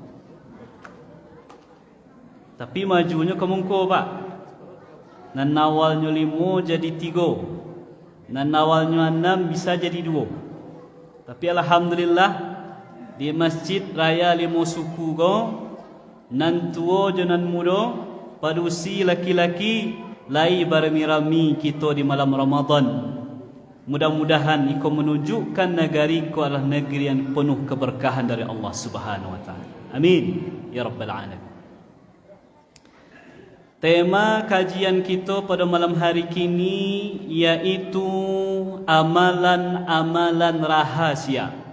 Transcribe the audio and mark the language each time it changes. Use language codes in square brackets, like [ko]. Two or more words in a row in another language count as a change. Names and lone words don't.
[min] Tapi majunya kemungko Pak. Nan awalnya 5 jadi 3. Nan awalnya 6 bisa jadi 2. Tapi alhamdulillah di Masjid Raya Limosuku go, nan tua je nan muda, padusi laki-laki lai barami-rami kita di malam Ramadan. [id] Mudah-mudahan iko menunjukkan negeri iko adalah negeri yang penuh keberkahan dari Allah [ar] Subhanahu wa taala. Amin ya rabbal alamin. [id] Tema kajian kita pada malam hari kini yaitu amalan-amalan rahasia.